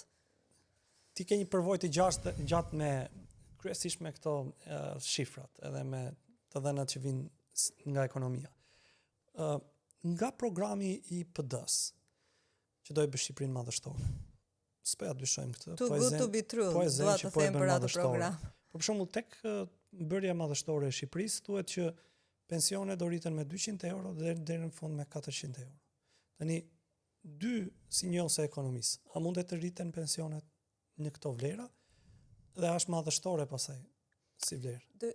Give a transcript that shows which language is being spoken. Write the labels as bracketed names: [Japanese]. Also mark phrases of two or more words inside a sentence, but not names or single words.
[Albanian] Ti ke një përvojë të gjatë me kryesisht me këto shifrat, edhe me të dhënat që vijnë nga ekonomia. Nga programi i PD-s, që do e bëj Shqipërinë madhështore. S'po ja dyshojmë këtë. [English] Too good to be true, [Albanian] dua të them për atë program. Për shembull, tek bërja madhështore e Shqipërisë thuhet që pensionet do rriten me 200 euro dhe deri në fund me 400 euro. Tani, dy sinjose e ekonomisë, a mundet të rriten pensionet në këto vlera dhe është madhështore pasaj si vlerë?